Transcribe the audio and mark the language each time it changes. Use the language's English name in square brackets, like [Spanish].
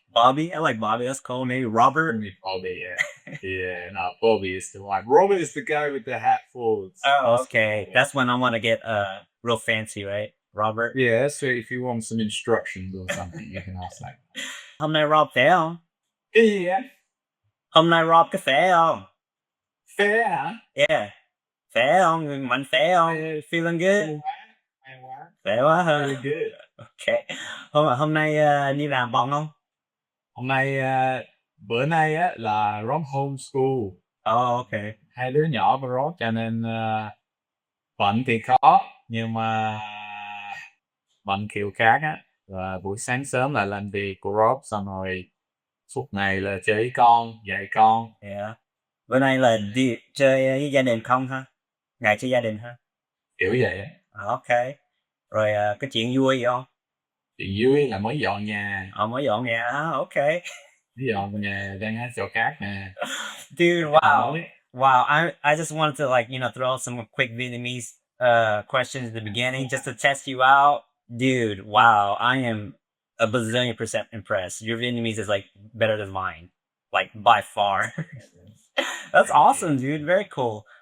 [English] Bobby? I like Bobby. That's cool. Maybe Robert? Call me Bobby, yeah. Yeah, no, Bobby is the one. Robert is the guy with the hat forwards. Oh, okay. That's when I want to get real fancy, right? Robert? Yeah, so if you want some instructions or something, you can ask that. [Vietnamese] Hôm nay Rob khỏe không? [English] Yeah. [Vietnamese] Hôm nay Rob có khỏe không? [English] Fair, huh? [Vietnamese] Yeah. Khỏe không? Người mạnh khỏe không? [English] Feeling good? [Vietnamese] Khỏe quá hả? [English] Very good. [Vietnamese] Okay. Hôm nay đi làm bận không? Hôm nay, bữa nay á là Rob homeschool. [English] Oh, okay. [Vietnamese] Hai đứa nhỏ của Rob cho nên bận thì có, nhưng mà bận kiểu khác á. Và buổi sáng sớm là làm việc của Rob, xong rồi suốt ngày là chơi với con, dạy con. [English] Yeah. [Vietnamese] Bữa nay là đi chơi với gia đình không ha? Ngày chơi gia đình ha? Kiểu vậy á. [English] Okay. [Vietnamese] Rồi có chuyện vui gì không? Chuyện vui là mới dọn nhà. Mới dọn nhà hả? Okay. Mới dọn nhà đang ở chỗ khác nè. [English] Dude, wow. Wow, I just wanted to throw out some quick Vietnamese questions at the beginning just to test you out. Dude, wow, I am a bazillion% impressed. Your Vietnamese is better than mine. By far. That's awesome, dude. Very cool.